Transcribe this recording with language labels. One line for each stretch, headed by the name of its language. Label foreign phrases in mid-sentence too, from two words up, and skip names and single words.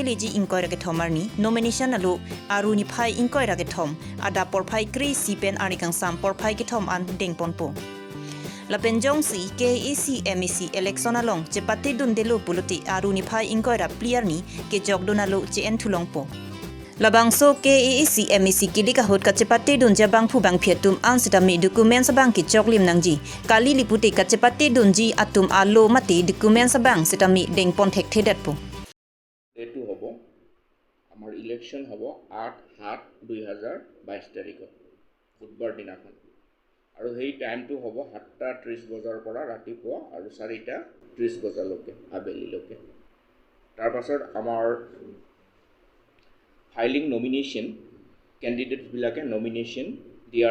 Karbi: keliji inkoira ke thomarni nomination alu aruni phai inkoira ke thom ada por phai kri sipen anikang sam por phai ke thom an deng ponpo Lapenjong si KEEC MEC election along chepati dundelo puluti aruni phai inkoira player ni ke jogdonalo chen thulongpo Labangso KEEC MEC kilika hot ka chepati dunja bang phu bang phietum an sitami documents bang ki choklim nangji kali liputi ka chepati dunji atum alo mati documents bang sitami deng pon thek thedat po
Assamese: এটো হ'ব আমাৰ ইলেকশ্যন হ'ব 8/7/2022 তাৰিখত বুধবাৰ দিনাখন আৰু সেই টাইমটো হ'ব 7:30 বজাৰ পৰা ৰাতিপুৱা আৰু 4:30 বজালৈকে আবেলিলৈকে তাৰ পাছত আমাৰ
English: filing nomination candidates
Assamese: বিলাকে নমিনেশ্যন দিয়াৰ